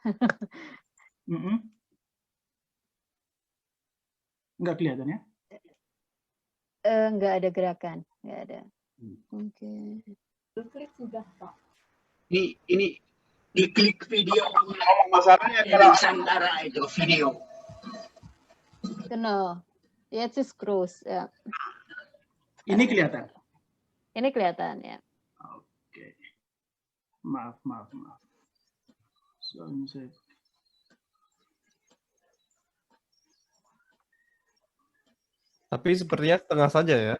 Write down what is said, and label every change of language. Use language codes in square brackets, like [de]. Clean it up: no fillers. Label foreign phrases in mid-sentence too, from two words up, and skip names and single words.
[id] Enggak kelihatan ya? Enggak ada gerakan, enggak ada. Oke. Klik sudah, Pak. Ini diklik video. Masalahnya kalau Nusantara itu video. [de] Genau. Jetzt ist groß, [id] ya. Ini kelihatan? Ini kelihatan, ya. Oke. Maaf. Soalnya saya... Tapi sepertinya setengah saja ya.